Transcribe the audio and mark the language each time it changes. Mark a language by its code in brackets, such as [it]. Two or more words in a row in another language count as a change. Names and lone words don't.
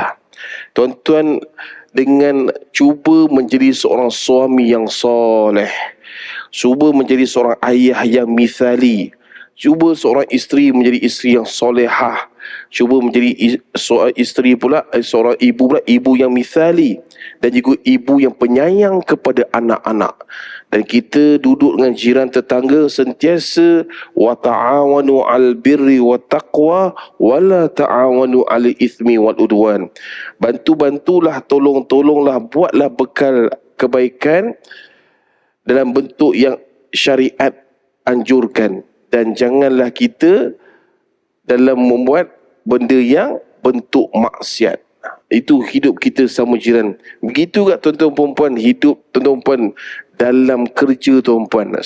[ms] Tuan-tuan dengan cuba menjadi seorang suami yang soleh, cuba menjadi seorang ayah yang mithali, cuba seorang isteri menjadi isteri yang solehah, cuba menjadi seorang isteri pula, seorang ibu pula, ibu yang mithali, dan juga ibu yang penyayang kepada anak-anak. Dan kita duduk dengan jiran tetangga sentiasa [ar] وتعاونوا على البر والتقوى ولا تعاونوا على الإثم والعدوان. [ms] Bantu-bantulah, tolong-tolonglah, buatlah bekal kebaikan dalam bentuk yang syariat anjurkan, dan janganlah kita dalam membuat benda yang bentuk maksiat. Itu hidup kita sama jiran. Begitu juga tuan-tuan perempuan, hidup tuan-tuan perempuan dalam kerja tuan-tuan.